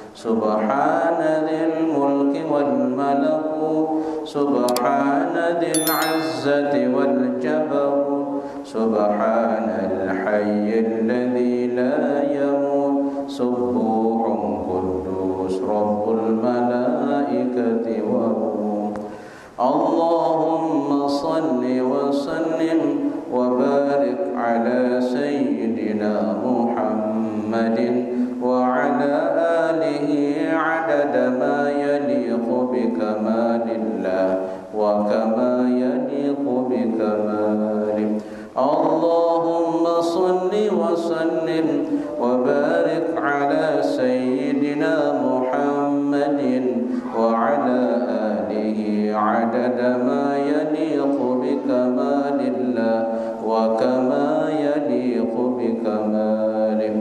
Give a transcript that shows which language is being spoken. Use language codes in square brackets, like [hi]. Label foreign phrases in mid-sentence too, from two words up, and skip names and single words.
[ar] سبحان ذي الملك والملكوت، سبحان ذي العزة والجبروت، سبحان الحي الذي لا يموت، سبوح قدوس رب الملائكة والروح. اللهم صل وسلم وبارك على سيدنا محمد وعلى آله عدد ما يليق بكمال الله وكما يليق بكماله. اللهم صل وسلم وبارك على سيدنا محمد وعلى آله عدد ما يليق بكمال الله وكما يليق بكماله.